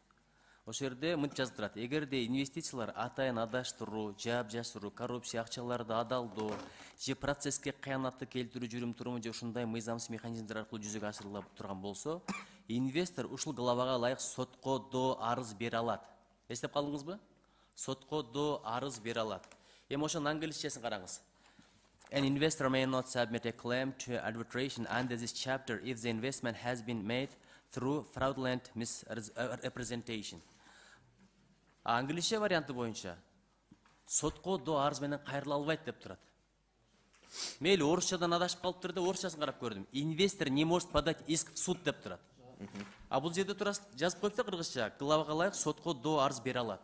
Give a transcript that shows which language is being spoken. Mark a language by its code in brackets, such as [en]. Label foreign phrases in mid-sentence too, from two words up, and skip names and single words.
[ky] Ошол жерде мынтип жазып турат. Эгерде инвестициялар атайын адаштыруу, жаап жашыруу, коррупция, акчаларды адалдоо, же процесске кыянатты келтирүү жүрүм-туруму же ушундай мыйзамсыз механизмдер аркылуу жүзөгө ашырыла турган болсо, инвестор ушул главага ылайык сотко до арыз бере алат. Эстеп калдыңызбы? Сотко до арыз бере алат. Ошонун англисчесин караңыз. [en] An investor may not submit a claim to arbitration under this chapter if the investment has been made through fraudulent misrepresentation. [ky] Англисче варианты боюнча сотко до арыз менен кайрыла албайт деп турат. Мейли орусчадан адашып калыптыр да орусчасын карап көрдүм. [ru] Инвестор не может подать иск в суд [ky] деп турат. А бул жерде жазып коюп да кыргызча главага ылайык сотко до арыз бере алат.